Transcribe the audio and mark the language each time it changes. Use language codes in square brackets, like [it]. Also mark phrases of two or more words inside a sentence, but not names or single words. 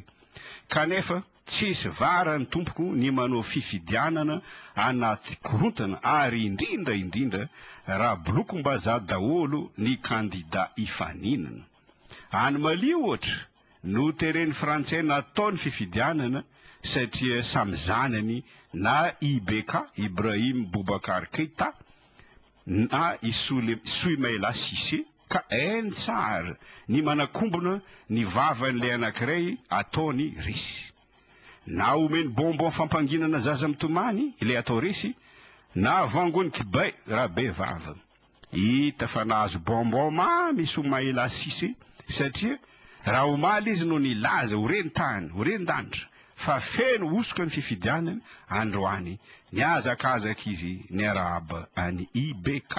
[mg] Kanefa tsisy vara ny tompoko ny manao fifidianana anaty korontana, ary indrindra raha bolokom-bazaha daholo ny kandida hifaninana. Any Mali ohatra no tereny Frantsay nataony fifidianana satria samy zanany na IBK Ibrahim Boubacar Keïta na Soumaïla Cissé ka hainy tsara ny manakombona ny vavan'ilay anankiray ataony resy. Na omeny bonbon fampanginana zaza mitomany ilay atao resy, na vangony kibay raha be vava. Hita fa nahazo bonbon mamy Soumaïla Cissé satria raha omaly izy no nilaza ho reni-tany, ho ren-danitra, fa feno osoka ny fifidianana androany niazakazaka izy ny araba any IBK.